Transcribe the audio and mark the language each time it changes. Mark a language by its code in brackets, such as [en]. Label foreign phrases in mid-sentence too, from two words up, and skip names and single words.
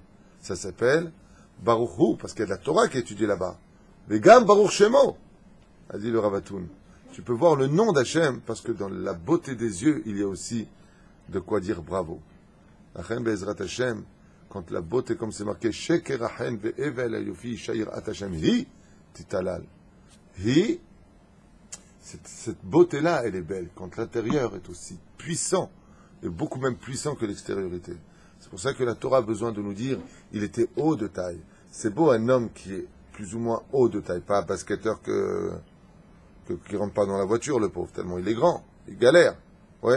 [fr] Ça s'appelle Baruchu, parce qu'il y a de la Torah qui est étudiée là-bas. [he] Mais Gam Baruch Shemo, [fr] a dit le Rav Hatoun. Tu peux voir le nom d'Hachem, parce que dans la beauté des yeux, il y a aussi de quoi dire bravo. [he] Achem Be'ezrat Hashem, [fr] quand la beauté, comme c'est marqué, [he] Sheker Achen ve'evel ayofi shayir at Hashem, hi titalal. [fr] Hi, Cette beauté-là, elle est belle, quand l'intérieur est aussi puissant, et beaucoup même puissant que l'extériorité. C'est pour ça que la Torah a besoin de nous dire, il était haut de taille. C'est beau un homme qui est plus ou moins haut de taille, pas un basketteur qui rentre pas dans la voiture, le pauvre, tellement il est grand, il galère, ouais.